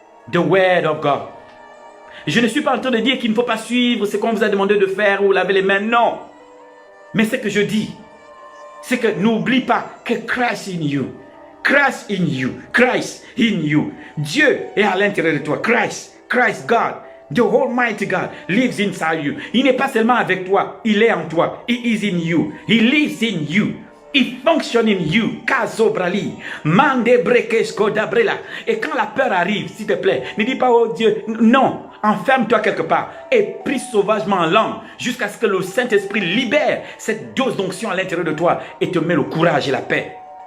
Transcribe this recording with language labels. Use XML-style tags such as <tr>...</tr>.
<en>The word of God.</en> <fr>Je ne suis pas en train de dire qu'il ne faut pas suivre ce qu'on vous a demandé de faire ou laver les mains. Non. Mais ce que je dis, c'est que n'oublie pas que</fr> <en>Christ in you. Christ in you. Christ in you.</en> <fr>Dieu est à l'intérieur de toi.</fr> <en>Christ, God, the Almighty God lives inside you.</en> <fr>Il n'est pas seulement avec toi, il est en toi.</fr> <en>He is in you. He lives in you. He functions in you. Kazobrali. Mande brekesko dabrela.</en> <fr>Et quand la peur arrive, s'il te plaît, ne dis pas, oh Dieu, non. Enferme-toi quelque part et prie sauvagement en langue jusqu'à ce que le Saint-Esprit libère cette dose d'onction à l'intérieur de toi et te met le courage et la paix.</fr>